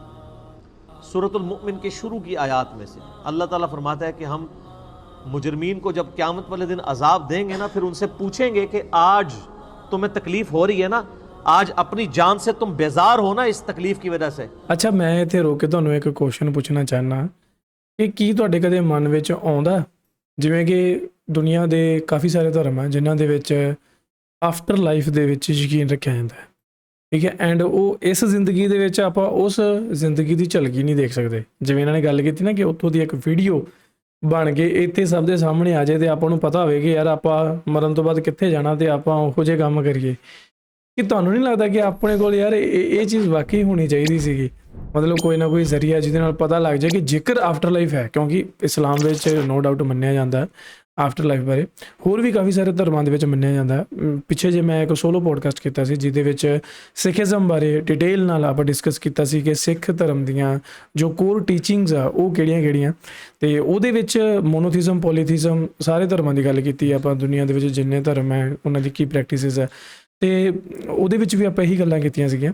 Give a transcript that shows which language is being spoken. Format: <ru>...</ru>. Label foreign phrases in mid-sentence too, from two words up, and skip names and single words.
<ur>سورۃ المؤمن کے شروع کی آیات میں سے اللہ تعالیٰ فرماتا ہے کہ ہم مجرمین کو جب قیامت والے دن عذاب دیں گے نا, پھر ان سے پوچھیں گے کہ آج تمہیں تکلیف ہو رہی ہے نا, آج اپنی جان سے تم بیزار ہو نا اس تکلیف کی وجہ سے.</ur> <pa>اچھا, میں اتنے روک کے تمہیں ایک کوشچن پوچھنا چاہنا کہ کی تواڈے کدے من وچ آਉਂدا جویں کہ دنیا دے کافی سارے دھرم ہیں جنہاں دے وچ</pa> <en>after life</en> <pa>دے وچ یقین رکھیا جاندا ہے, ٹھیک ہے, اینڈ وہ اس زندگی دے وچ آپاں اس زندگی دی جھلکی نہیں دیکھ سکتے. جویں انہاں نے گل کیتی نا کہ اتوں دی ایک ویڈیو بن کے اتنے سب دے سامنے آ جائے تو آپ کو پتا ہوئے کہ یار آپ مرن تو بعد کتنے جانا تو آپ وہ جے کام کریے.</pa> <ur>کہ تمہیں نہیں لگتا کہ اپنے کو یار یہ چیز واقعی ہونی چاہیے</ur> <pa>سی ਮਤਲਬ ਕੋਈ ਨਾ ਕੋਈ ਜ਼ਰੀਆ ਜਿਹਦੇ ਨਾਲ ਪਤਾ ਲੱਗ ਜਾਏ ਕਿ ਜੇਕਰ</pa> <en>after life</en> <pa>ਹੈ, ਕਿਉਂਕਿ ਇਸਲਾਮ ਵਿੱਚ</pa> <en>no doubt</en> <pa>ਮੰਨਿਆ ਜਾਂਦਾ</pa> <en>after life</en> <pa>ਬਾਰੇ, ਹੋਰ ਵੀ ਕਾਫੀ ਸਾਰੇ ਧਰਮਾਂ ਦੇ ਵਿੱਚ ਮੰਨਿਆ ਜਾਂਦਾ। ਪਿੱਛੇ ਜੇ ਮੈਂ ਇੱਕ</pa> <en>solo podcast</en> <pa>ਕੀਤਾ ਸੀ ਜਿਹਦੇ ਵਿੱਚ ਸਿੱਖੀਜ਼ਮ ਬਾਰੇ ਡਿਟੇਲ ਨਾਲ ਆਪਾਂ ਡਿਸਕਸ ਕੀਤਾ ਸੀ ਕਿ ਸਿੱਖ ਧਰਮ ਦੀਆਂ ਜੋ</pa> <en>core teachings</en> <pa>ਆ ਉਹ ਕਿਹੜੀਆਂ-ਕਿਹੜੀਆਂ, ਤੇ ਉਹਦੇ ਵਿੱਚ ਮੋਨੋਥੀਜ਼ਮ, ਪੋਲੀਥੀਜ਼ਮ, ਸਾਰੇ ਧਰਮਾਂ ਦੀ ਗੱਲ ਕੀਤੀ ਆਪਾਂ, ਦੁਨੀਆ ਦੇ ਵਿੱਚ ਜਿੰਨੇ ਧਰਮ ਹੈ ਉਹਨਾਂ ਦੀ ਕੀ ਪ੍ਰੈਕਟਿਸਿਸ ਹੈ, ਤੇ ਉਹਦੇ ਵਿੱਚ ਵੀ ਆਪਾਂ ਇਹੀ ਗੱਲਾਂ ਕੀਤੀਆਂ ਸੀਗੀਆਂ।</pa>